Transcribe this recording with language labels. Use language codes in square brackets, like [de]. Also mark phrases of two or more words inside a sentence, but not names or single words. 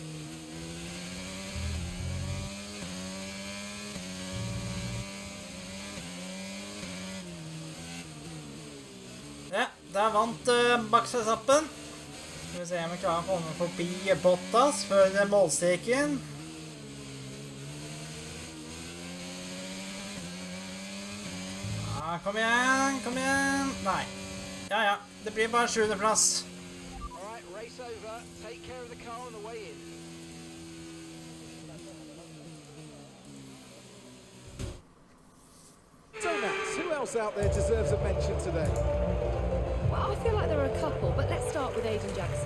[no] Ja, der vant Max-etappen. Skal vi se om vi klarer å komme forbi Bottas før målstreken. Ja, kom igjen. Nei. Ja, det blir bare 7. plass. [en] Alright, race over. Take care of the car on the way in. So Max, who else out there deserves a mention today? Well, I feel like there are a couple, but let's start with Aiden Jackson.